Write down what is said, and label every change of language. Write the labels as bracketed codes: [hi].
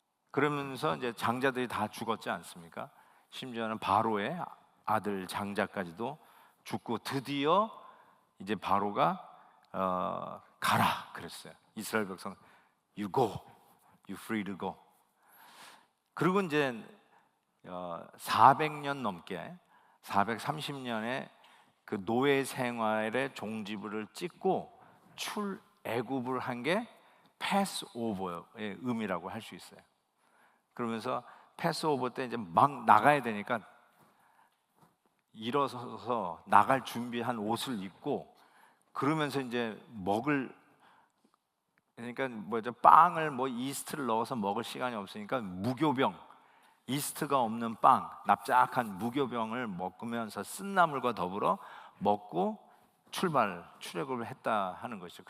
[ko] 그러면서 이제 장자들이 다 죽었지 않습니까? 심지어는 바로의 아들 장자까지도 죽고, 드디어 이제 바로가 가라 그랬어요. 이스라엘 백성, [en] you go, you free to go. [ko] 그리고 이제 400년 넘게 430년의 그 노예 생활의 종지부를 찍고 출애굽을 한 게 패스오버의 의미라고 할 수 있어요. 그러면서 패스오버 때 이제 막 나가야 되니까 일어서서 나갈 준비한 옷을 입고, 그러면서 이제 그러니까 뭐죠, 빵을 이스트를 넣어서 먹을 시간이 없으니까 무교병, 이스트가 없는 빵, 납작한 무교병을 먹으면서 쓴나물과 더불어 먹고 출애굽을 했다 하는 것이죠.